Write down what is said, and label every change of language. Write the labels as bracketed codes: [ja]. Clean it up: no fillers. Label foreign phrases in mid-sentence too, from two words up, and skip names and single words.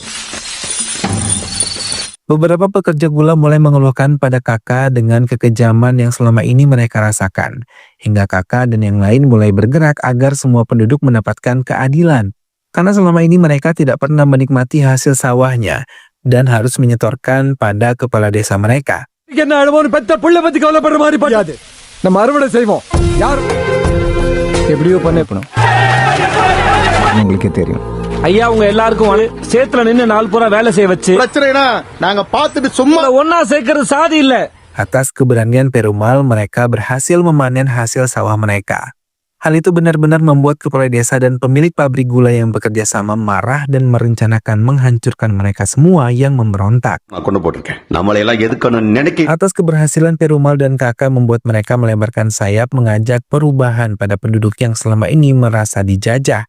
[id] Beberapa pekerja gula mulai mengeluhkan pada kakak dengan kekejaman yang selama ini mereka rasakan. Hingga kakak dan yang lain mulai bergerak agar semua penduduk mendapatkan keadilan. Karena selama ini mereka tidak pernah menikmati hasil sawahnya dan harus menyetorkan pada kepala desa mereka. [ta] ஐயா உங்க எல்லாருக்கும் சேத்துல நின்னு நாள் பூரா வேலை செய்ய வச்சு நாங்க பார்த்துட்டு சும்மா ஒன்னா சேர்க்கறது சாதி இல்ல. [id] Atas keberanian Perumal, mereka berhasil memanen hasil sawah mereka. Hal itu benar-benar membuat kepala desa dan pemilik pabrik gula yang bekerja sama marah dan merencanakan menghancurkan mereka semua yang memberontak. Atas keberhasilan Perumal dan kakak membuat mereka melebarkan sayap mengajak perubahan pada penduduk yang selama ini merasa dijajah.